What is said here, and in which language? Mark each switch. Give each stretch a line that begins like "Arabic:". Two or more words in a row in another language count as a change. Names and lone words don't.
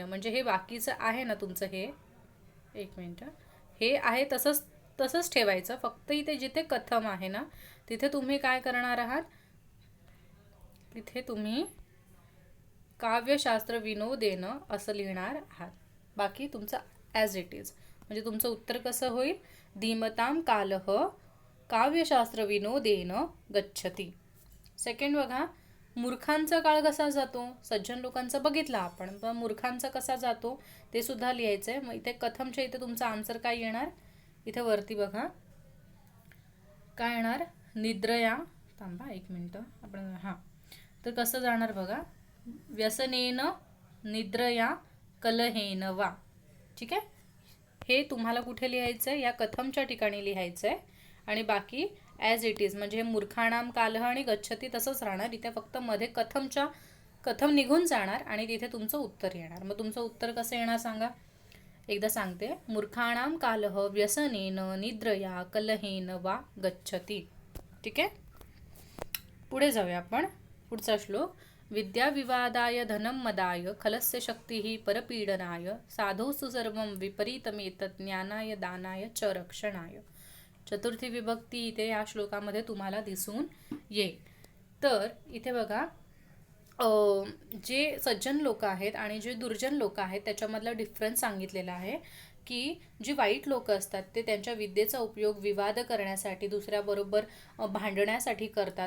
Marathi: म्हणजे हे बाकीचं आहे ना तुमचं, हे एक मिनिट, हे आहे तसंच ठेवायचं. फक्त इथे जिथे कथम आहे ना तिथे तुम्ही काय करणार आहात, तिथे तुम्ही
Sanskrit: काव्यशास्त्र विनोदेन
Marathi: असं लिहिणार आहात. बाकी तुमचं
English: as it is.
Marathi: म्हणजे तुमचं उत्तर कसं होईल,
Sanskrit: धीमताम कालः काव्यशास्त्र विनोदेन गच्छती.
Marathi: सेकंड बघा, मूर्खांचा काळ कसा जातो. सज्जन लोकांचा बघितला आपण, पण मूर्खांचा कसा जातो ते सुद्धा लिहायचं आहे. मग इथे कथमच्या इथे तुमचा आन्सर काय येणार, इथे वरती बघा काय येणार, निद्रया. थांबा एक मिनटं, आपण हां, तर कसं जाणार बघा,
Sanskrit: व्यसनेन निद्रया कलहेन वा.
Marathi: ठीक आहे. हे तुम्हाला कुठे लिहायचं आहे, या कथमच्या ठिकाणी लिहायचं आहे. आणि बाकी
English: as it is,
Marathi: म्हणजे हे
Sanskrit: मूर्खाणाम कालह
Marathi: आणि गच्छती तसंच राहणार. इथे फक्त मध्ये कथम निघून जाणार आणि तिथे तुमचं उत्तर येणार. मग तुमचं उत्तर कसं येणार सांगा, एकदा सांगते,
Sanskrit: मूर्खाणाम कालह व्यसनेन निद्रया कलहेन वा गच्छती.
Marathi: ठीक आहे, पुढे जाऊया आपण. पुढचा श्लोक.
Sanskrit: विद्या विवादाय धनम मदाय खलस्य शक्ती परपीडनाय साधोस्तु सर्वं विपरीतमेतत् ज्ञानाय दानाय च रक्षणाय.
Marathi: चतुर्थी विभक्ती इथे या श्लोकामध्ये तुम्हाला दिसून येईल. तर इथे बघा, जे सज्जन लोक आहेत आणि जे दुर्जन लोक आहेत त्याच्यामधला डिफरन्स सांगितलेला आहे, की जी वाईट लोक असतात ते त्यांच्या विद्येचा उपयोग विवाद करण्यासाठी, दुसऱ्याबरोबर भांडण्यासाठी करतात.